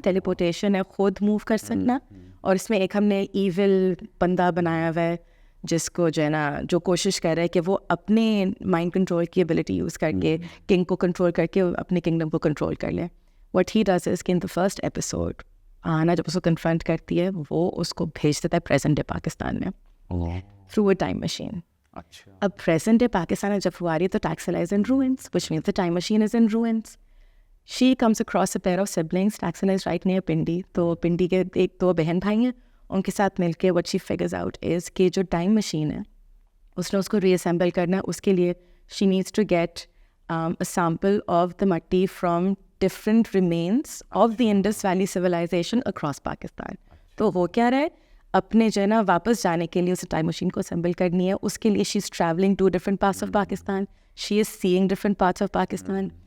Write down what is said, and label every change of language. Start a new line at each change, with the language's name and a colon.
Urdu: ٹیلیپورٹیشن ہے خود موو کر سکنا. اور اس میں ایک ہم نے ایول بندہ بنایا ہوا ہے جس کو جو ہے نا, جو کوشش کر رہا ہے کہ وہ اپنے مائنڈ کنٹرول کی ایبلٹی یوز کر کے کنگ کو کنٹرول کر کے اپنے کنگڈم کو کنٹرول کر لے.
English: What he does is
Urdu: کہ
English: in the first episode
Urdu: آنا جب اس کو کنفرنٹ کرتی ہے, وہ اس کو بھیج دیتا ہے پریزنٹ ڈے پاکستان میں
English: Through a time machine.
Urdu: اب پریزنٹ ڈے پاکستان میں جب وہ آ رہی ہے تو
English: Taxila is in ruins, which means the time machine is in ruins. She comes across a pair of siblings. Taxila is right near Pindi.
Urdu: تو پنڈی کے 2 بہن بھائی ہیں, ان کے ساتھ مل کے
English: what she figures out is
Urdu: کہ جو ٹائم مشین ہے اس نے اس کو ری اسمبل کرنا ہے. اس کے لیے
English: she needs to get a sample of the mitti from different remains of the Indus Valley civilization across Pakistan.
Urdu: تو وہ کیا رہے, اپنے جو ہے نا واپس جانے کے لیے اسے ٹائم مشین کو اسمبل کرنی ہے. اس کے لیے
English: She is travelling to different parts of Pakistan, she is seeing different parts of Pakistan.